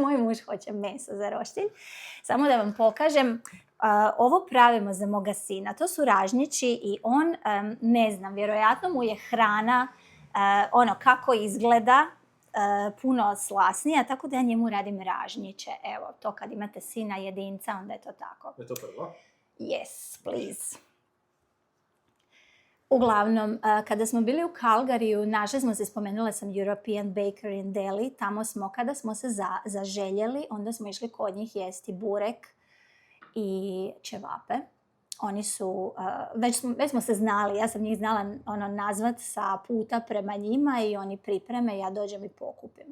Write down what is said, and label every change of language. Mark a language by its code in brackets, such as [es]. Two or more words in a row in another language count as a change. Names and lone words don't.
[hr] Moj muž hoće meso za roštilj. Samo da vam pokažem, ovo pravimo za moga sina. To su ražnjići i on, ne znam, vjerojatno mu je hrana kako izgleda, puno slasnija, tako da ja njemu radim ražnjiće. Evo, to kad imate sina jedinca, onda je to tako. Je to prvo? [en] Yes, please. [hr] Uglavnom, kada smo bili u Calgaryju, našli smo se, spomenula sam European Bakery in Delhi, tamo smo, kada smo se zaželjeli, onda smo išli kod njih jesti burek i ćevape. Oni su, već smo se znali, ja sam njih znala nazvat sa puta prema njima i oni pripreme, ja dođem i pokupim.